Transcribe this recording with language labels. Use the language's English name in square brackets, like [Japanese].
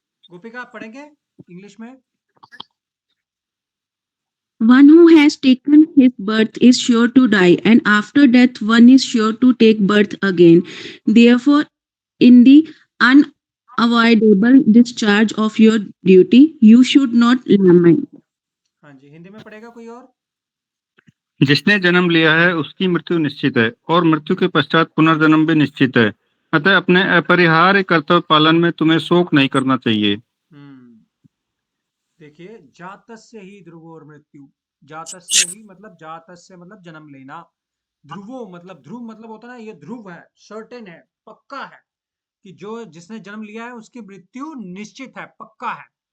[Hindi] गोपिका आप पढ़ेंगे इंग्लिश में? [English] One who has taken his birth is sure to die, and after death, one is sure to take birth again. Therefore, in the unavoidable discharge of your duty, you should not lament. [Hindi] हाँ जी, हिंदी में पढ़ेगा कोई और? जिसने जन्म लिया है उसकी मृत्यु निश्चित है, और मृत्यु के पश्चात पुनर्जन्म भी निश्चित है। अतः अपने अपरिहार्य कर्तव्य पालन में तुम्हें शोक नहीं करना चाहिए। देखिए, [Sanskrit] जातस्य ही ध्रुवोर मृत्यु, [Hindi] जातस्य ही मतलब जातस्य मतलब जन्म लेना, ध्रुवो मतलब ध्रुव मतलब होता है ना, ये ध्रुव है, सर्टेन है, पक्का है कि जो जिसने जन्म लिया है उसकी मृत्यु निश्चित है, पक्का है।